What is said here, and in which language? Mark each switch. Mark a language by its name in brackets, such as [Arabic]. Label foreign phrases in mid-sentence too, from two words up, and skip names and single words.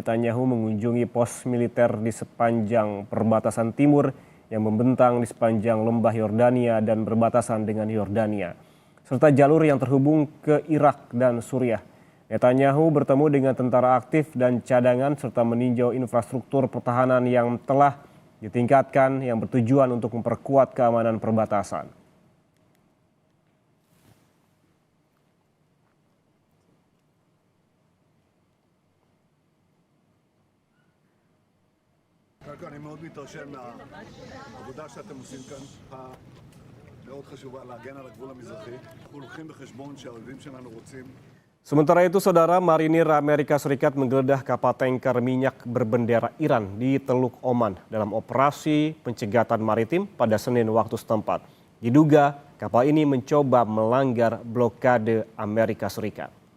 [Indonesian] Netanyahu mengunjungi pos militer di sepanjang perbatasan timur yang membentang di sepanjang lembah Yordania dan berbatasan dengan Yordania, serta jalur yang terhubung ke Irak dan Suriah. Netanyahu bertemu dengan tentara aktif dan cadangan serta meninjau infrastruktur pertahanan yang telah ditingkatkan yang bertujuan untuk memperkuat keamanan perbatasan. [Hebrew] אני מאוד מתרשם מהעבודה שאתם עושים כאן, מאוד חשובה להגן על הגבול המזרחי. אנחנו לוקחים בחשבון שהאויבים שלנו רוצים. [Indonesian] Sementara itu, saudara, marinir Amerika Serikat menggeledah kapal tanker minyak berbendera Iran di Teluk Oman dalam operasi pencegatan maritim pada Senin waktu setempat. Diduga kapal ini mencoba melanggar blokade Amerika Serikat.